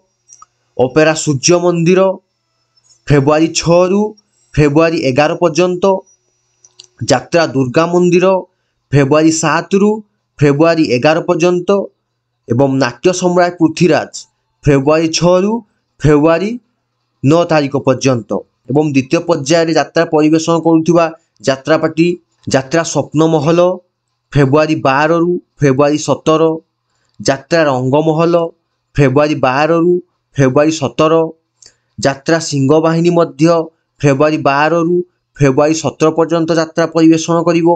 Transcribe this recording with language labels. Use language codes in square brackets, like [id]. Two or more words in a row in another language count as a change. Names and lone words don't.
[or] ଅପେରା ସୂର୍ଯ୍ୟ ମନ୍ଦିର ଫେବୃଆରୀ 6ରୁ ଫେବୃଆରୀ 11 ପର୍ଯ୍ୟନ୍ତ। ଯାତ୍ରା ଦୁର୍ଗା ମନ୍ଦିର ଫେବୃଆରୀ 7ରୁ ଫେବୃଆରୀ 11 ପର୍ଯ୍ୟନ୍ତ ଏବଂ ନାଟ୍ୟ ସମ୍ରାଟ ପୃଥ୍ୱୀରାଜ ଫେବୃଆରୀ 6ରୁ ଫେବୃଆରୀ 9 ତାରିଖ ପର୍ଯ୍ୟନ୍ତ। ଏବଂ ଦ୍ୱିତୀୟ ପର୍ଯ୍ୟାୟ ଯାତ୍ରା ପରିବେଷଣ କରୁଆ ଯାତ୍ରା ପାର୍ଟି ଯାତ୍ରା ସ୍ୱପ୍ନମହଲ ଫେବୃଆରୀ 12ରୁ ଫେବୃଆରୀ 17, ଯାତ୍ରା ରଙ୍ଗମହଲ ଫେବୃଆରୀ 12ରୁ ଫେବୃଆରୀ 17, ଯାତ୍ରା ସିଂହବାହିନୀ ମଧ୍ୟ ଫେବୃଆରୀ 12ରୁ ଫେବୃଆରୀ 17 ପର୍ଯ୍ୟନ୍ତ ଯାତ୍ରା ପରିବେଷଣ କରିବ।